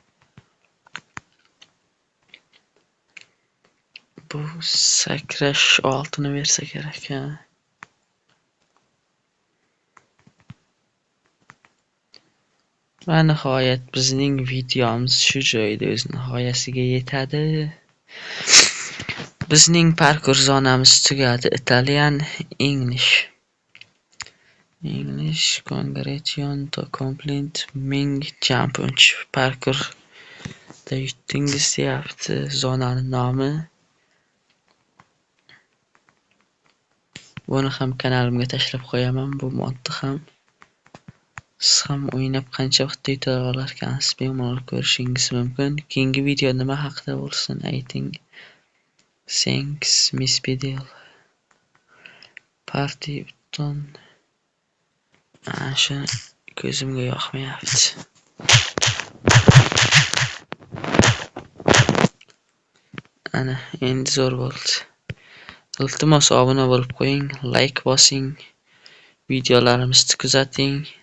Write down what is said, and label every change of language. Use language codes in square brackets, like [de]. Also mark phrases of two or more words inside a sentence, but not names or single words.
[uz] Bu sakrash oltini bersa kerak, ha. Va nihoyat bizning videomiz shu joyda o'z nihoyasiga yetadi. Bizning parkur zonamiz tugadi. [en] Italian English. Congratulations to complete Ming Jump [uz] parkurda yutdingiz deyapti zonaning nomi. Buni ham kanalimga tashlab qo'yaman, bu modni ham. Siz ham o'ynab qancha vaqtda yuta olarkansiz bemalol ko'rishingiz mumkin. Keyingi video nima haqida bo'lsin ayting. [en] Thanks Miss Pedal. Party button. [uz] Shu ko'zimga yoqmayapti. Ana, endi zo'r bo'ldi. Iltimos obuna bo'lib qo'ying, like bosing, videolarimizni kuzating.